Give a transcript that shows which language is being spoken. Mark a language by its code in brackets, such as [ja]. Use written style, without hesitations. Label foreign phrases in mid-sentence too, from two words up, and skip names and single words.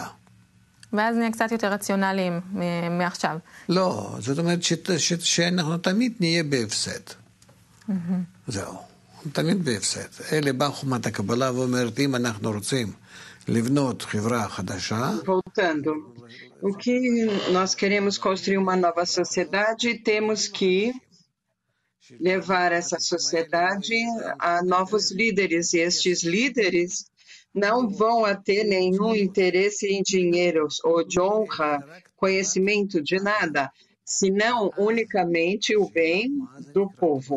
[he] ואז נהיה קצת יותר רציונליים מעכשיו. לא, זאת אומרת שאנחנו תמיד נהיה בהפסד. זהו, תמיד בהפסד. אלה באה חומת הקבלה ואומרת, אם אנחנו רוצים לבנות חברה חדשה. [pt] Voltando, o que nós queremos construir uma nova sociedade, temos que levar essa sociedade a novos líderes, e estes líderes não vão ter nenhum interesse em dinheiro ou de honra, conhecimento de nada, senão unicamente o bem do povo.